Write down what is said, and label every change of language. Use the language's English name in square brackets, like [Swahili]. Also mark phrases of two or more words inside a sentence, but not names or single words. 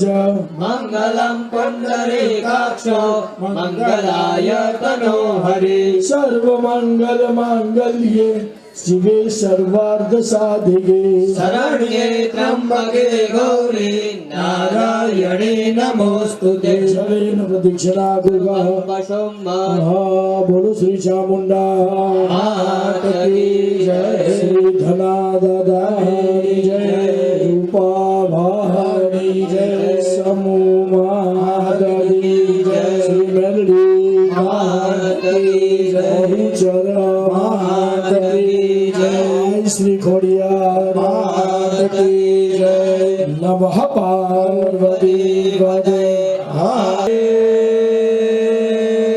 [Sanskrit] मंगलम पुंडरीकाक्ष मंगलाय तनो हरि सर्व मंगल मांगल्ये शिवे सर्वार्थ साधिके शरण्ये त्र्यंबके गौरी नारायणे नमोस्तुते जलेन प्रदक्षिणा [Hindi] बोलो श्री चामुंडा मात की जय श्री धना दादा जय रूपा भानी जय समूह महादरी जय श्री मेलडी मात की जय चर महादरी जय श्री खोडियार मात की जय [Sanskrit] नमः पार्वती पदे